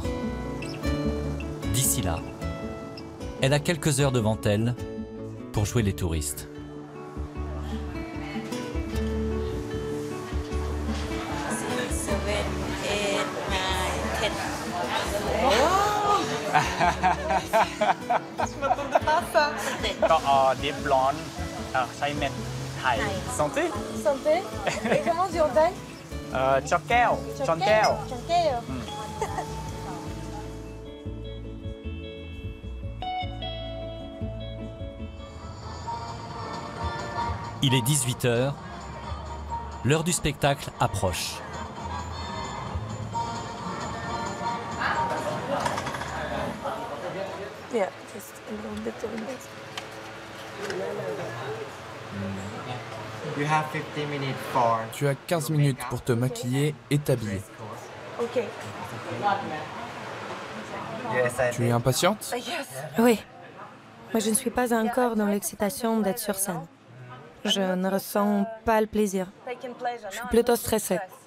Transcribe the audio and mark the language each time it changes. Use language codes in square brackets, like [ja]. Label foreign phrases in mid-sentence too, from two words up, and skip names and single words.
[fr] D'ici là, elle a quelques heures devant elle pour jouer les touristes. Je m'attendais pas à ça. [th] ก็ดิฟบลอนด์ใช้เม็ดไทย santé [fr] Santé. Et comment on dit en thaï? [th] ช็อกแก้วช้อนแก้ว Chanqueo. [fr] Il est 18 h, l'heure du spectacle approche. [en] Yeah, just a little bit of this. You have 15 minutes for. [fr] Tu as 15 minutes pour te maquiller et t'habiller. Ok. Tu es impatiente? Oui. Mais je ne suis pas encore dans l'excitation d'être sur scène. Je ne ressens pas le plaisir. Je suis plutôt stressée.